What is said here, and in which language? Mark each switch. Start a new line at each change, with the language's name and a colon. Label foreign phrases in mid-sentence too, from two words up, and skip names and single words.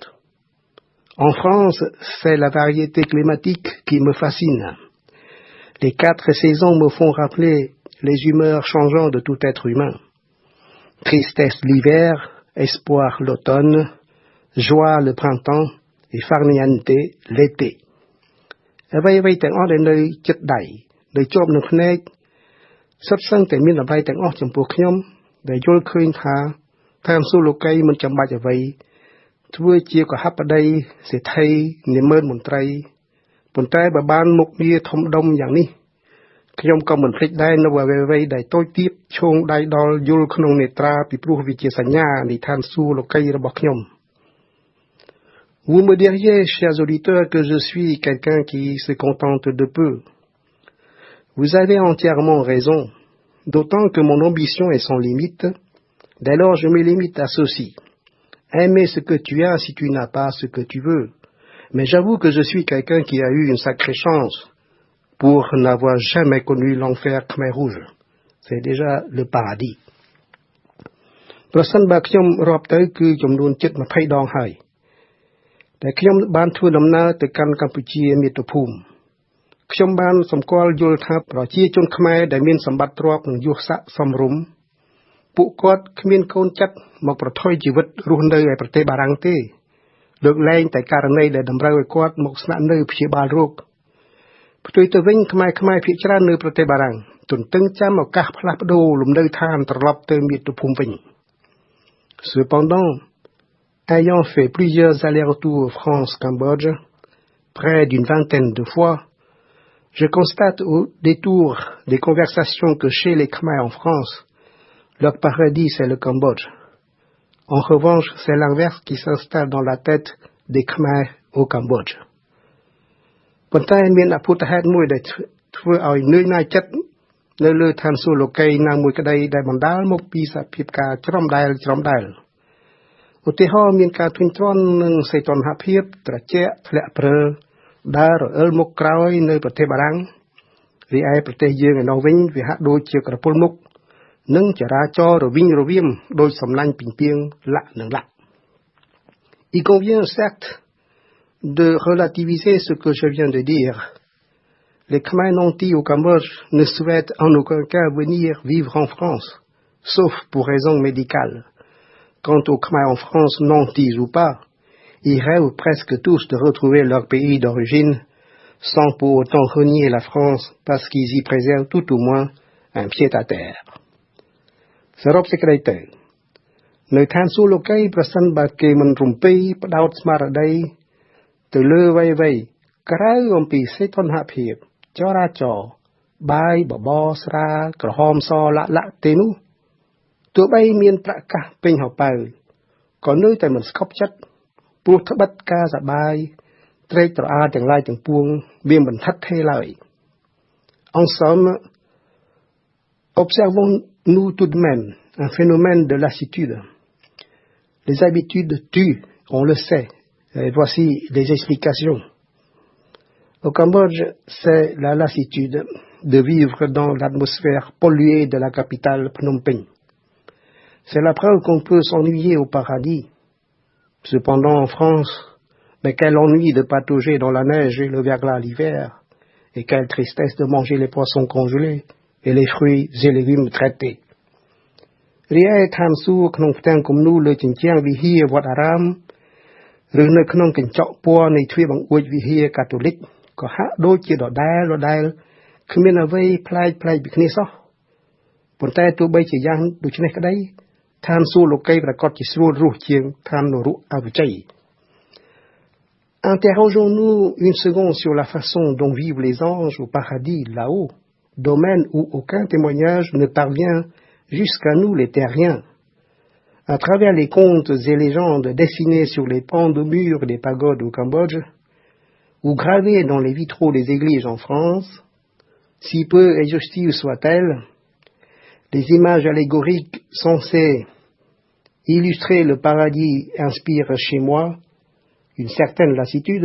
French: En France, c'est la variété climatique qui me fascine. Les 4 saisons me font rappeler les humeurs changeantes de tout être humain. Tristesse l'hiver, espoir l'automne, joie le printemps et farniente l'été.
Khmer: អ្វីៗទាំងអស់ដែលនៅចិត្តដៃដែលជាប់នឹងភ្នែកសុទ្ធសឹងតែមានអ្វីទាំងអស់ចំពោះខ្ញុំដែលយល់ឃើញថា ឋានសួគ៌លោកីមិនចាំបាច់អ្វីធ្វើជាកហបតីសេដ្ឋីនិមឺនមន្ត្រីប៉ុន្តែបើបានមុខងារធំដុំយ៉ាងនេះខ្ញុំក៏មិនភ្លេចដែរនៅអ្វីៗដែលតូចទាបឈោងដៃដល់យល់ក្នុងនេត្រាពីព្រោះវាជាសញ្ញានៃឋានសួគ៌លោកីរបស់ខ្ញុំ
French: Vous me diriez, chers auditeurs, que je suis quelqu'un qui se contente de peu. Vous avez entièrement raison, d'autant que mon ambition est sans limite. Dès lors, je me limite à ceci. Aimer ce que tu as si tu n'as pas ce que tu veux. Mais j'avoue que je suis quelqu'un qui a eu une sacrée chance pour n'avoir jamais connu l'enfer Khmer Rouge. C'est déjà le paradis.
Khmer: ប្រសិនបើខ្ញុំរាប់ទៅគឺចំនួនជិត20ដងហើយតែខ្ញុំបានធ្វើដំណើរទៅកាន់កម្ពុជាមាតុភូមិខ្ញុំបានសម្គាល់យល់ថាប្រជាជនខ្មែរ ដែលមានសម្បត្តិទ្រព្យនិងយសស័ក្តិសមរម្យពួកគាត់គ្មានកូនចិត្តមកប្រថុយជីវិតរស់នៅឯប្រ ទេសបារាំងទេលើកលែងតែករណីដែលតម្រូវឲ្យគាត់មកស្នាក់នៅព្យាបាលរោគផ្ទុយទៅវិញខ្មែរភាគច្រើននៅប្រទេសបារាំងទន្ទឹងចាំឱកាសផ្លាស់ប្ដូរលំនៅឋានត្រឡប់ទៅមាតុភូមិវិញ
French: Cependant, ayant fait plusieurs allers-retours France-Cambodge, près d'une vingtaine de fois, je constate au détour des conversations que chez les Khmer en France, leur paradis c'est le Cambodge. En revanche, c'est l'inverse qui s'installe dans la tête des Khmer au Cambodge.
Khmer: ប៉ុន្តែមានអភូតហេតុមួយដែលធ្វើឲ្យនឿយណាយចិត្តនៅលើឋានសួគ៌លោកីណាមួយក្តីដែលបណ្ដាលមកពី សភាពការច្រំដែលឧទាហរណ៍មានការធុញទ្រាន់និងសេចក្ដីភាពត្រជាក់ធ្លាក់ព្រើដើររអិលមុខក្រោយនៅប្រទេសបារាំងរីឯប្រទេសយើងឯនោះវិញវាហាក់ដូចជាក្រពុលមុខនិងចរាចរណ៍រវិងរវាមដោយសំឡាញ់ពីងពីងលាក់នឹងលាក់
French: Il convient certes de relativiser ce que je viens de dire. Les Khmer nantis au Cambodge ne souhaitent en aucun cas venir vivre en France, sauf pour raisons médicales. Quant aux Khmer en France, nantis ou pas, ils rêvent presque tous de retrouver leur pays d'origine, sans pour autant renier la France, parce qu'ils y préservent tout au moins un pied à terre.
Khmer: សរុបសេចក្តីទៅនៅឋានសួគ៌លោកីប្រសិនបើគេមិនរំពេផ្ដោតស្មារតីទៅ លើអ្វីៗក្រៅអំពីសេដ្ឋនភាពចរាចរណ៍បាយបបរស្រាក្រហមសលាក់ទេនោះទោះបីមានប្រកាសពេញហៅប៉ៅក៏នៅតែមិនស្កប់ចិត្តព្រោះត្បិតការសបាយត្រេកត្រអាលទាំងឡាយទាំងពួងវាមិនថិតថេរឡើយ
French: En somme, observons-nous tout de même un phénomène de lassitude. Les habitudes tuent, on le sait, et voici des explications. Au Cambodge, c'est la lassitude de vivre dans l'atmosphère polluée de la capitale Phnom Penh. C'est la preuve qu'on peut s'ennuyer au paradis. Cependant, en France, mais quel ennui de patauger dans la neige et le verglas l'hiver, et quelle tristesse de manger les poissons congelés et les fruits et légumes traités.
Khmer: Ria tham suក្នុងផ្ទាំងគំនូរលើជញ្ជាំងវិហារវត្តអារាមឬនៅក្នុងកញ្ចក់ពណ៌នៃទ្វារបង្អួចវិហារកាតូលិកក៏ហាក់ដូចជាដដែលគ្មានអ្វីប្លែកពីគ្នាសោះប៉ុន្តែទោះបីជាយ៉ាងដូចនេះក្តីឋានសួគ៌លោកីប្រកាសជាស្រួលរស់ជាងឋាននរកអវិជ័យ
French: Interrogeons-nous une seconde sur la façon dont vivent les anges au paradis là-haut, domaine où aucun témoignage ne parvient jusqu'à nous les terriens. À travers les contes et légendes dessinés sur les pans de murs des pagodes au Cambodge, ou gravés dans les vitraux des églises en France, si peu exhaustives soient-elles, les images allégoriques censées illustrer le paradis inspirent chez moi une certaine lassitude.